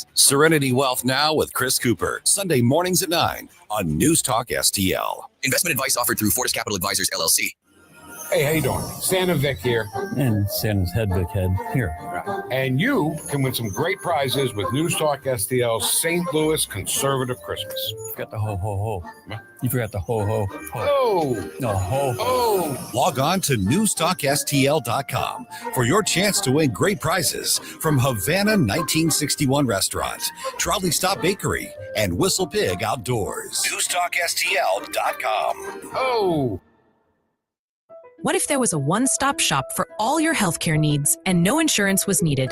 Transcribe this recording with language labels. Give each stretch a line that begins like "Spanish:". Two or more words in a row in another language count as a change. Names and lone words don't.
English: Serenity Wealth Now with Chris Cooper, Sunday mornings at 9 on News Talk STL. Investment advice offered through Fortis Capital Advisors, LLC. Hey, how you doing? Santa Vic here. And Santa's Hedvig head here. And you can win some great prizes with News Talk STL's St. Louis Conservative Christmas. You forgot the ho-ho-ho. You forgot the ho-ho-ho. Oh! No, ho-ho. Oh! Log on to newstalkstl.com for your chance to win great prizes from Havana 1961 Restaurant, Trolley Stop Bakery, and Whistle Pig Outdoors. newstalkstl.com. Oh! What if there was a one-stop shop for all your healthcare needs and no insurance was needed?